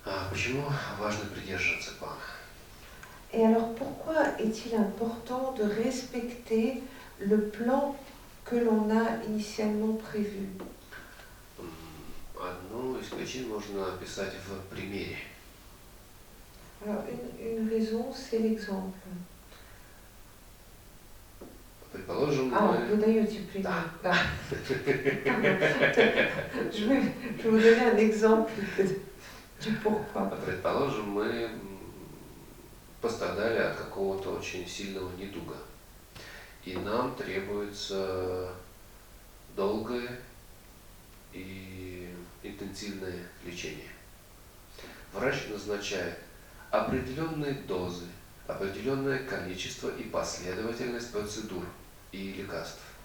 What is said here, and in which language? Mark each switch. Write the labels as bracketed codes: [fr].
[ru] Почему важно придерживаться плана? [fr] Et alors pourquoi est-il important de respecter le plan que l'on a initialement prévu? [ru] Одну из причин можно описать в примере. [fr] Alors une raison, c'est l'exemple. [ru] Предположим, вы даете пример. Да. [fr] Je vais vous donner un exemple du pourquoi. [ru] Предположим, мы пострадали от какого-то очень сильного недуга. и нам требуется долгое и интенсивное лечение. Врач назначает определенные дозы, определенное количество и последовательность процедур и лекарств.